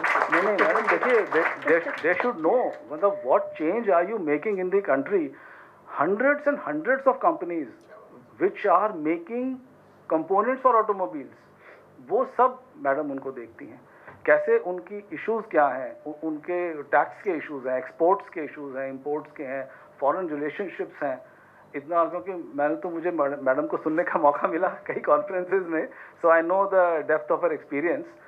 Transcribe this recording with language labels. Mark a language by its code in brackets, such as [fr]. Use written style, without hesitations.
[hi] नहीं मैडम, देखिए, [en] They should know, मतलब what change are you making in the country. hundreds and hundreds of companies which are making components for automobiles, [hi] वो सब madam उनको देखती हैं। कैसे उनकी इश्यूज़ क्या हैं, उनके टैक्स के इश्यूज़ हैं, एक्सपोर्ट्स के इश्यूज़ हैं, इंपोर्ट्स के हैं, फॉरेन रिलेशनशिप्स हैं। इतना क्योंकि मैंने तो मुझे मैडम को सुनने का मौका मिला कई कॉन्फ्रेंसेज में, [en] So I know the depth of her experience.